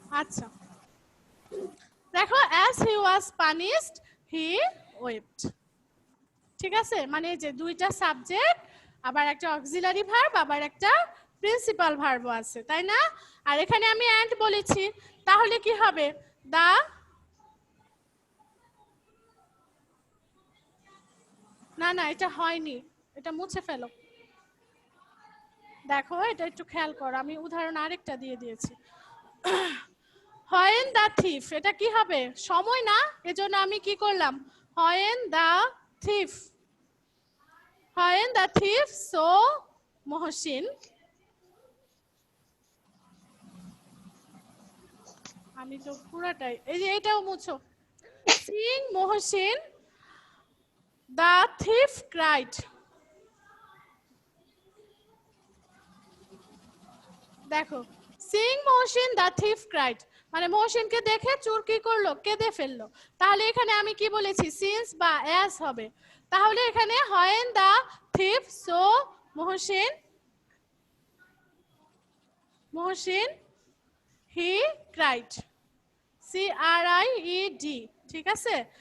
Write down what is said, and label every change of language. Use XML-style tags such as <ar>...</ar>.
<bn>আচ্ছা, দেখো,</bn> <en>as he was punished he wept।</en> <bn>ঠিক আছে, মানে যে দুইটা সাবজেক্ট, আবার একটা অক্সিলারি ভার্ব, আবার একটা প্রিন্সিপাল ভার্বও আছে, তাই না? আর এখানে আমি অ্যান্ড বলেছি, তাহলে কি হবে? দা, না না এটা হয়নি, এটা মুছে ফেলো। দেখো এটা একটু খেয়াল করো, আমি উদাহরণ আরেকটা দিয়ে দিয়েছি।</bn> <en>when the thief,</en> <bn>এটা কি হবে? সময় না, এজন্য আমি কি করলাম?</bn> <en>when the thief, when the thief saw</en> <bn>Mohsin, আমি তো পুরাটাই, এই যে এটাও মুছো।</bn> <en>seeing Mohsin the thief cried।</en> <bn>দেখো,</bn> <en>seeing Mohsin the thief cried,</en> <bn>মানে মহসিনকে দেখে চোর কি করলো? কেঁদে ফেললো। তাহলে এখানে আমি কি বলেছি? সিন্স বা অ্যাজ হবে। তাহলে এখানে</bn> <en>when the thief saw Mohsin, Mohsin he cried, CRIED,</en> <bn>ঠিক আছে?</bn>